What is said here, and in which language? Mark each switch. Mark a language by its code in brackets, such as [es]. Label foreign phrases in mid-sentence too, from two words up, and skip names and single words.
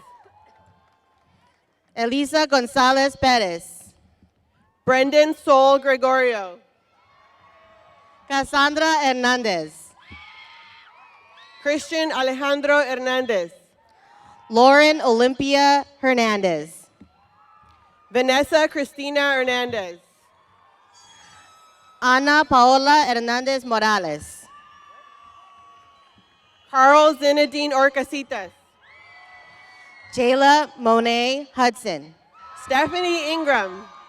[en] Elisa Gonzalez Perez. Brendan Sol Gregorio. Cassandra Hernandez. Christian Alejandro Hernandez. Lauren Olympia Hernandez. Vanessa Cristina Hernandez. Ana Paola Hernandez Morales. Carl Zinedine Orcasitas. Jayla Monet Hudson. Stephanie Ingram.